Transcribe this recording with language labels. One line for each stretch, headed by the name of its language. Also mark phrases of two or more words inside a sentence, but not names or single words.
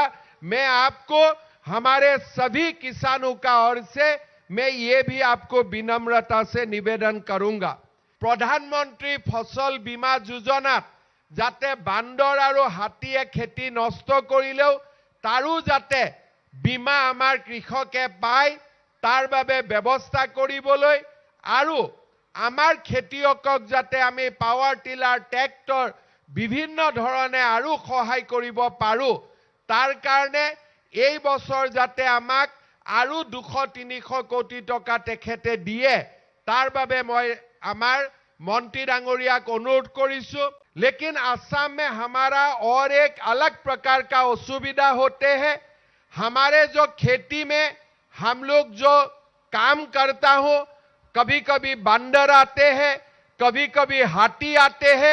Hindi: मैं आपको हमारे सभी किसानों का ओर से मैं ये भी आपको विनम्रता से निवेदन करूंगा, प्रधानमंत्री
Assamese: ফচল বীমা যোজনা যাতে বান্দৰ আৰু হাতীয়ে খেতি নষ্ট কৰিলেও তাৰো যাতে বীমা আমাৰ কৃষকে পায় তাৰ বাবে ব্যৱস্থা কৰিবলৈ আৰু আমাৰ খেতিয়কক যাতে আমি পাৱাৰ টিলাৰ ট্ৰেক্টৰ বিভিন্ন ধৰণে আৰু সহায় কৰিব পাৰো তাৰ কাৰণে এই বছৰ যাতে আমাক আৰু 200-300 কোটি টকা তেখেতে দিয়ে তাৰ বাবে মই আমাৰ মন্ত্ৰী ডাঙৰীয়াক অনুৰোধ কৰিছো।
Hindi: लेकिन असम में हमारा और एक अलग प्रकार का असुविधा होते हैं। हमारे जो खेती में हम लोग जो काम करता हो, कभी कभी बंदर आते हैं, कभी कभी हाथी आते हैं।